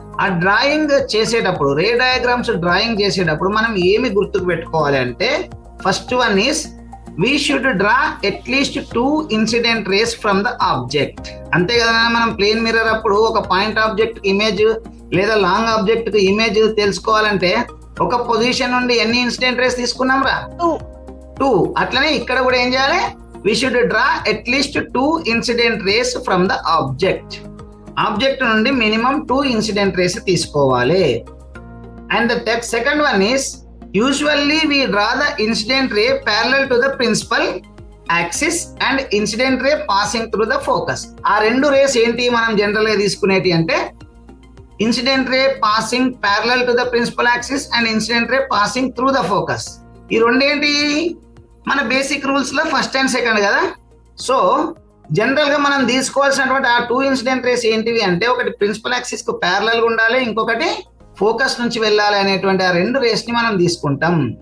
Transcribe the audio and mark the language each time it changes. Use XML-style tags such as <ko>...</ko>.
<te>ఆ డ్రాయింగ్ చేసేటప్పుడు, రే diagrams drawing చేసేటప్పుడు మనం ఏమి గుర్తుకు పెట్టుకోవాలి అంటే</te> <en>First one is we should draw at least 2 incident rays from the object.</en> <te>అంతే కదా, మనం ప్లేన్ మిర్రర్ అప్పుడు ఒక పాయింట్ ఆబ్జెక్ట్ ఇమేజ్ లేదా లాంగ్ ఆబ్జెక్ట్ ఇమేజ్ తెలుసుకోవాలంటే ఒక పొజిషన్ నుండి ఎన్ని ఇన్సిడెంట్ రేస్ తీసుకున్నాం రా? 2. అట్లనే ఇక్కడ కూడా ఏం చేయాలి?</te> <en>we should draw at least 2 incident rays from the object.</en> <te>Object నుండి మినిమం 2 ఇన్సిడెంట్ రేస్ తీసుకోవాలి.</te> <en>And the second one is usually we draw the incident ray parallel to the principal axis and incident ray passing through the focus.</en> <te>ఆ రెండు race ఏంటి మనం general గా తీసుకునేటి అంటే</te> <en>Incident ray passing parallel to the principal axis and incident ray passing through the focus.</en> <te>ఈ రెండేంటి మన basic rules లో first and second కదా. సో జనరల్ గా మనం తీసుకోవాల్సినటువంటి ఆ 2 ఇన్సిడెంట్ రేస్ ఏంటివి అంటే ఒకటి ప్రిన్సిపల్ యాక్సిస్ కు ప్యారలల్ గా ఉండాలి, ఇంకొకటి ఫోకస్ నుంచి వెళ్ళాలి అనేటువంటి ఆ 2 రేస్ ని మనం తీసుకుంటాం.</te>